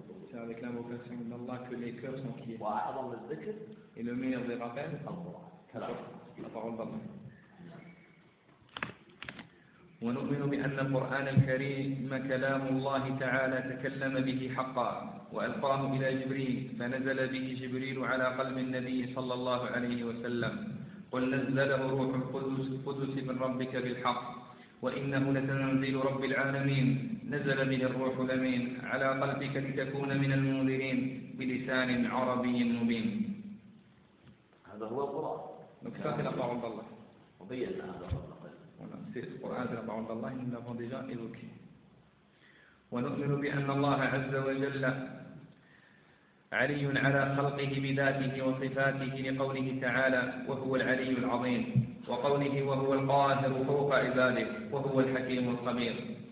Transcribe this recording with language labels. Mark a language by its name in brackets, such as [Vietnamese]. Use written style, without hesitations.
[French] C'est avec l'invocation d'Allah que les cœurs sont quiètes. Et le meilleur des rappels, la parole d'Allah. [Arabic] ونؤمن بأن القرآن الكريم كلام الله تعالى تكلم به حقا وألقاه إلى جبريل فنزل به جبريل على قلب النبي صلى الله عليه وسلم قل نزله روح القدس من ربك بالحق وإنه لتنزيل رب العالمين نزل به الروح الأمين على قلبك لتكون من المنذرين بلسان عربي مبين هذا هو القرآن نكتفي بقول الله وبينا هذا القرآن [French] C'est le Coran de la parole d'Allah, nous l'avons déjà évoqué. [Arabic] ونؤمن بأن الله عز وجل علي على خلقه بذاته وصفاته لقوله تعالى وهو العلي العظيم وقوله وهو القاهر فوق عباده وهو الحكيم الخبير.